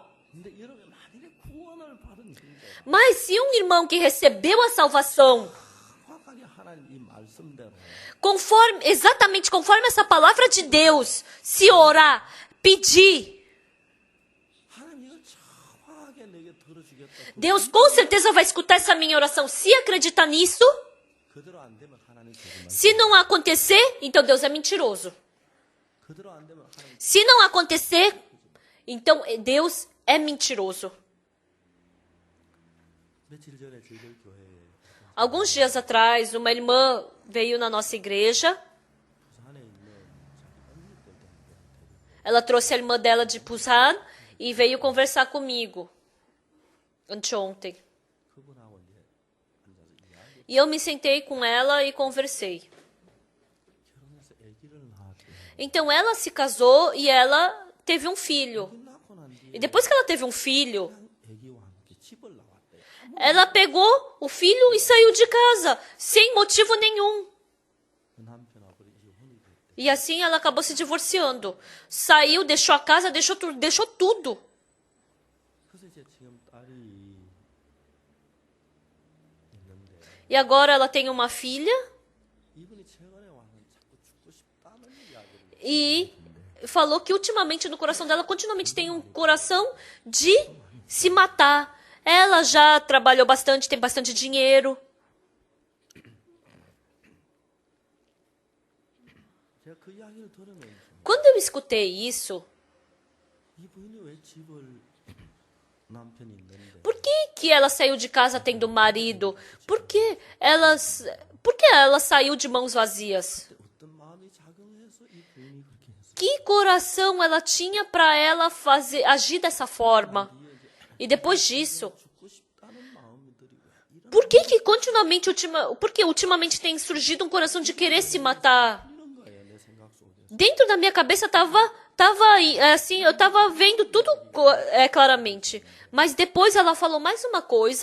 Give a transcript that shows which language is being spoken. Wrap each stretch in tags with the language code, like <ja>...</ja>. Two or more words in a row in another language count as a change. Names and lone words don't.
<ko>근데 여러분 만일에 구원을 받은 형제</ko> <pt>Mas se um irmão que recebeu a salvação,</pt> <ko>정확하게 하나님 이 말씀대로</ko> <pt>exatamente conforme essa palavra de Deus, se orar, pedir,</pt> <ko>하나님 이거 정확하게 내게 들어주겠다.</ko> <pt>Deus com certeza vai escutar essa minha oração. Se acreditar nisso,</pt> <ko>그대로 안 되면 하나님 거짓말.</ko> <pt>se não acontecer, então Deus é mentiroso.</pt> <ko>그대로 안 되면 하나님</ko> <pt>Se não acontecer, então Deus é mentiroso.</pt> <ko>며칠 전에 저희들 교회에</ko> <pt>Alguns dias atrás, uma irmã veio na nossa igreja.</pt> <ko>부산에 있는 자기 언니들 때문에</ko> <pt>Ela trouxe a irmã dela de Busan e veio conversar comigo anteontem.</pt> <ko>그분하고 이제 앉아서 이야기</ko> <pt>E eu me sentei com ela e conversei.</pt> <ko>결혼해서 아기를 낳았대.</ko> <pt>Então ela se casou e ela teve um filho.</pt> <ko>낳고 난 뒤에</ko> <pt>E depois que ela teve um filho,</pt> <ko>아기와 함께 집을 나왔대.</ko> <pt>ela pegou o filho e saiu de casa, sem motivo nenhum.</pt> <ko>그 남편하고 이혼이 됐대.</ko> <pt>E assim ela acabou se divorciando. Saiu, deixou a casa, deixou tudo.</pt> <ko>그래서 이제 지금 딸이 있는데</ko> <pt>E agora ela tem uma filha</pt> <ko>이분이 최근에 와서 자꾸 죽고 싶다는 이야기를</ko> <pt>e falou que ultimamente no coração dela continuamente tem um coração de se matar. Ela já trabalhou bastante, tem bastante dinheiro.</pt> <ko>제가 그 이야기를 들으면서</ko> <pt>Quando eu escutei isso,</pt> <ko>이 부인이 왜 집을 남편이 있는데</ko> <pt>por que ela saiu de casa tendo marido? Por que ela saiu de mãos vazias?</pt> <ko>어떤 마음이 작용해서 이 부인이 그렇게 했어요.</ko> <pt>Que coração ela tinha para ela agir dessa forma? E depois disso,</pt> <ko>죽고 싶다는 마음들이 왜 이런</ko> <pt>por que ultimamente tem surgido um coração de querer se matar?</pt> <ko>거예요 내 생각 속에서.</ko> <pt>Dentro da minha cabeça assim, eu tava vendo tudo claramente. Mas depois ela falou mais uma coisa.</pt>